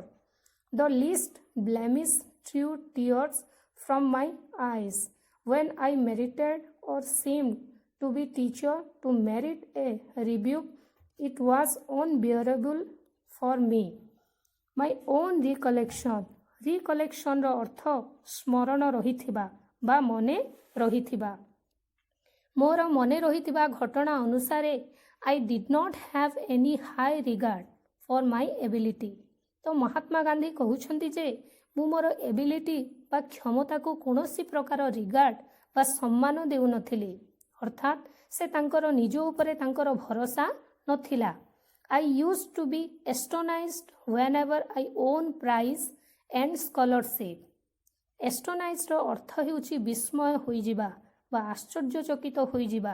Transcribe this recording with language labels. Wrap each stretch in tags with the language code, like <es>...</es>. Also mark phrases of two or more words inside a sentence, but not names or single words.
<en>The least blemish drew tears from my eyes when I merited or seemed to be teacher to merit a rebuke. It was unbearable for me. My own recollection.</en> <or>Recollection ର ଅର୍ଥ ସ୍ମରଣ ରହିଥିବା ବା ମନେ ରହିଥିବା। ମୋର ମନେ ରହିଥିବା ଘଟଣା ଅନୁସାରେ</or> <en>I did not have any high regard for my ability.</en> <or>ତ ମହାତ୍ମା ଗାନ୍ଧୀ କହୁଛନ୍ତି ଯେ ମୁଁ ମୋର ଏବିଲିଟି ବା କ୍ଷମତାକୁ କୌଣସି ପ୍ରକାର ରିଗାର୍ଡ ବା ସମ୍ମାନ ଦେଉନଥିଲି, ଅର୍ଥାତ୍ ସେ ତାଙ୍କର ନିଜ ଉପରେ ତାଙ୍କର ଭରସା ନଥିଲା।</or> <en>I used to be astonished whenever I won prize and scholarship.</en> <or>Astonished ର ଅର୍ଥ ହେଉଛି ବିସ୍ମୟ ହୋଇଯିବା ବା ଆଶ୍ଚର୍ଯ୍ୟଚକିତ ହୋଇଯିବା।</or>